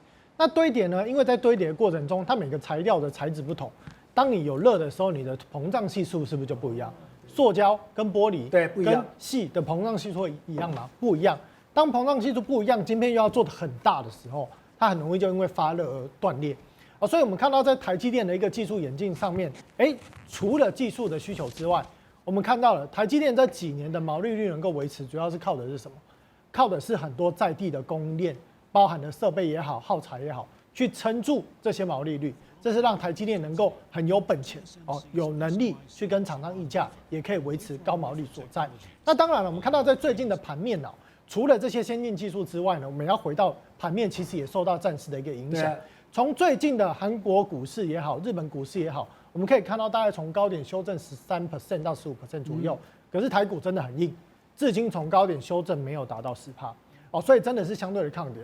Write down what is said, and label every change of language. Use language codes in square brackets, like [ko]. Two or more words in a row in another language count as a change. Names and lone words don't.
[zh] 那堆疊呢？因為在堆疊的過程中，它每個材料的材質不同，當你有熱的時候，你的膨脹係數是不是就不一樣？塑膠跟玻璃對不一樣，跟矽的膨脹係數會一樣嗎？不一樣。當膨脹係數不一樣，晶片又要做得很大的時候，它很容易就因為發熱而斷裂。所以我們看到在台積電的一個技術演進上面，除了技術的需求之外，我們看到了台積電這幾年的毛利率能夠維持，主要是靠的是什麼？靠的是很多在地的供應鏈，包含的設備也好、耗材也好，去撐住這些毛利率。這是讓台積電能夠很有本錢有能力去跟廠商議價，也可以維持高毛利所在。那當然了，我們看到在最近的盤面除了這些先進技術之外呢，我們要回到盤面，其實也受到戰事的一個影響。從最近的韓國股市也好，日本股市也好，我們可以看到大概從高點修正13% 到15% 左右。可是台股真的很硬，至今從高點修正沒有達到10%所以真的是相對的抗跌。